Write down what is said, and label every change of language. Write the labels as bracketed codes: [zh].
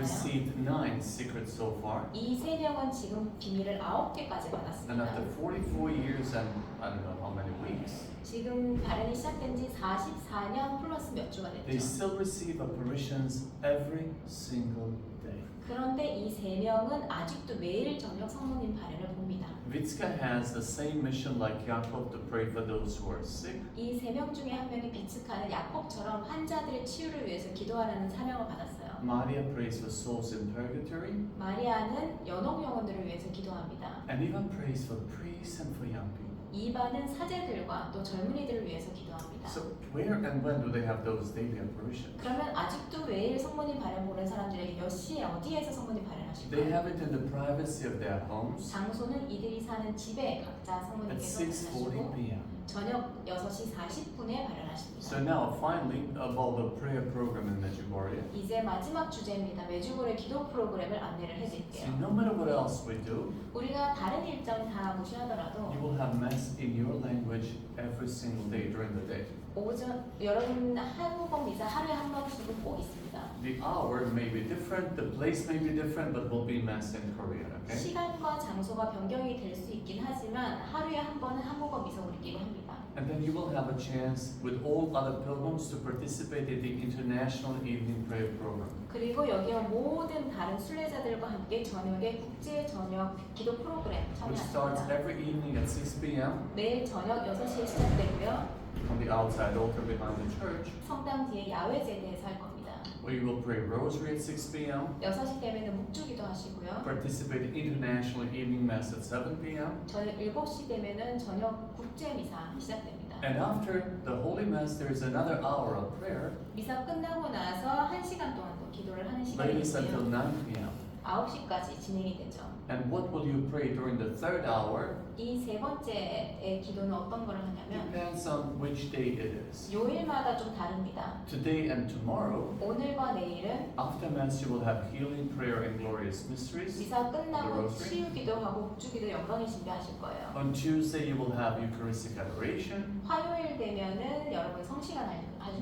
[en] received 9 secrets so far, [ko] 이 3명은 지금 비밀을 9개까지 [en] and [ko] 받았습니다. [en] after 44 years and I don't know how many weeks, [ko] 지금 발현이 시작된 지 44년 플러스 몇 주가 [en] they [ko] 됐죠. [en] still receive apparitions every single day. [ko] 그런데 이 3명은 아직도 매일 저녁 성모님 발현을 봅니다. [en] Vitska has the same mission like Yaakov to pray for those who are sick. [ko] 이 3명 중에 한 명이 비츠카는 야콥처럼 환자들의 치유를 위해서 기도하라는 사명을 받았어요. [en] Maria prays for souls in purgatory, [ko] 마리아는 연옥 영혼들을 위해서 기도합니다. [en] and even prays for priests and for young people. [ko] 이바는 사제들과 또 젊은이들을 위해서 기도합니다. [en] So where and when do they have those daily apparitions? [ko] 그러면 아직도 매일 성모님 발현 보는 사람들에게 몇 시에 어디에서 성모님 [en] They [ko] 발현하실까요? [en] have it in the privacy of their homes [ko] 장소는 이들이 사는 집에 각자 [en] at [ko] 성모님께서 [en] 6:40 [ko] 발현하시고 [en] p.m. [ko] 저녁 6시 40분에 발현하십니다. [en] So now, finally, about the prayer program in Medjugorje. [ko] 이제 마지막 주제입니다. 매주골의 기도 프로그램을 안내를 [en] See, [ko] 해드릴게요. [en] no matter what else we do, [ko] 우리가 다른 일정 다 무시하더라도 [en] you will have mass in your language every single day during the day. [ko] 오전 여러분 한국어 미사 하루에 한 번씩은 꼭 있습니다. [en] The hour may be different, the place may be different, but will be mass in Korean, okay? [ko] 시간과 장소가 변경이 될 수 있긴 하지만 하루에 한 번은 한국어 미사 우리끼리 합니다. [en] And then you will have a chance with all other pilgrims to participate in the International Evening Prayer Program. [ko] 그리고 여기 온 모든 다른 순례자들과 함께 저녁에 국제 저녁 기도 프로그램 [en] Which starts [ko] 참여합니다. [en] every evening at 6 p.m. [ko] 매일 저녁 6시에 시작되고요. [en] on the outside altar behind the church, [ko] 성당 뒤에 야외 제대에서 할 겁니다. [en] where you will pray rosary at 6 p.m., [ko] 6시 되면은 묵주기도 하시고요. [en] participate in International Evening Mass at 7 p.m., [ko] 저녁 7시 되면은 저녁 국제 미사 시작됩니다. [en] and after the Holy Mass there is another hour of prayer, [ko] 미사 끝나고 나서 1시간 동안 또 기도를 하는 시간이 [en] ladies until [ko] 있고요. [en] 9 p.m. [ko] 9시까지 진행이 되죠. [en] And what will you pray during the third hour? [ko] 이 세 번째의 기도는 어떤 걸 하냐면 [en] Depends on which day it is. [ko] 요일마다 좀 다릅니다. [en] Today and tomorrow, [ko] 오늘과 내일은 [en] after Mass, you will have healing prayer and glorious mysteries. [ko] 미사 끝나고 [en] The rosary. [ko] 치유 기도하고 국주 기도 영광의 신비하실 거예요. [en] On Tuesday, you will have Eucharistic adoration. [ko] 화요일 되면은 여러분 성시간 하실